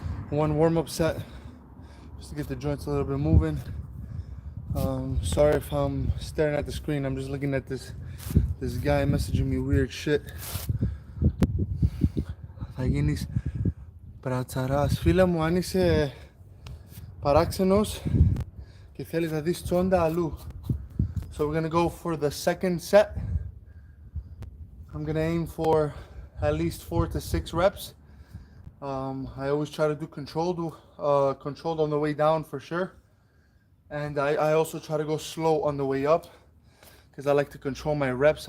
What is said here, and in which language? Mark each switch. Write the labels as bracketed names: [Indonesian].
[English] one warm-up set just to get the joints a little bit moving. Sorry if I'm staring at the screen. I'm just looking at this guy messaging me weird shit. [Greek] Θα γίνεις πρατσαράς. Φίλε μου, αν είσαι παράξενος και θέλεις να δεις τσόντα αλλού. [English] So we're gonna go for the second set. I'm gonna aim for at least 4 to 6 reps. I always try to do controlled on the way down for sure. And I also try to go slow on the way up because I like to control my reps.